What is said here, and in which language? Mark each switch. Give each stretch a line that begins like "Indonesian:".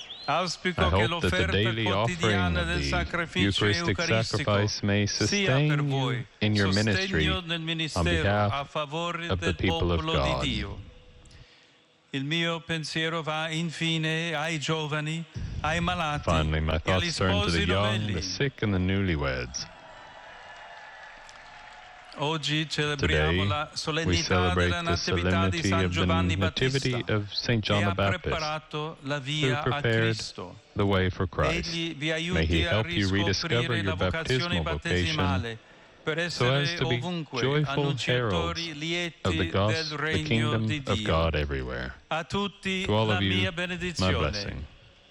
Italian: Auspico che l'offerta quotidiana del sacrificio eucaristico sia per voi
English: in your
Italian: sostegno nel ministero a favore del popolo di Dio. Il mio pensiero va infine ai giovani, ai malati.
English: Finally, my thoughts turn to the young, the sick, and the newlyweds.
Italian: Oggi celebriamo la solennità della Natività di San Giovanni Battista e ha preparato la via a Cristo.
English: The way for Christ.
Italian: Egli vi aiuti a riscoprire la vocazione battesimale per essere ovunque annunciatori lieti del regno di Dio. A tutti la mia benedizione.